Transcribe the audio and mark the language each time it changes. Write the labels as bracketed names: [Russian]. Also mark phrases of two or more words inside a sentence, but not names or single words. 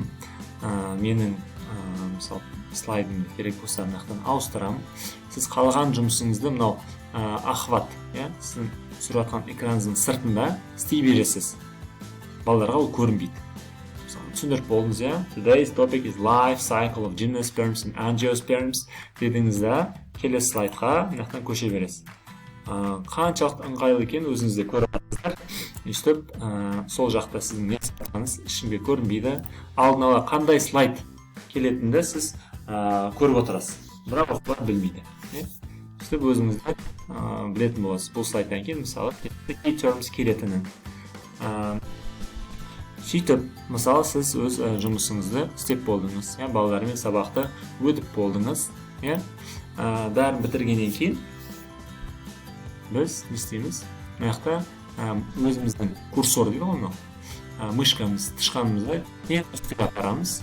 [Kazakh] Менің мысалы слайдымды керек болса мынақтан ауыстырамын. Сіз қалған жұмысыңызды мынау охват, сіздің түсіріп жатқан экраныңыздың сыртында істей бересіз. Балаларға ол көрінбейді. Түсіндіріп болдыңыз, [English] Today's topic is life cycle of gymnosperms and angiosperms [Kazakh] дедіңізде, келесі слайдқа мынақтан көше бересіз. Қаншалықты ыңғайлы екен өзіңізде көріп жатырсыздар. Өйстіп, сол жақта сіздің не айтқаныңыз ішінде көрінбейді. Алдын ала қандай слайд келетінді сіз көріп отырасыз. Бірақ оқулар білмейді. Өйстіп, өзіңізді білетін боласыз. Бұл слайдтан кейін мысалы [English] key terms [Kazakh] келетінін. Сөйтіп, мысалы сіз өз жұмысыңызды істеп болдыңыз. Балалармен сабақты өтіп болдыңыз. Бәрін бітіргеннен кейін біз не істейміз? Мынақта өзіміздің курсор дейді ғой, мышкамыз, тышқанымызды үстіге апарамыз.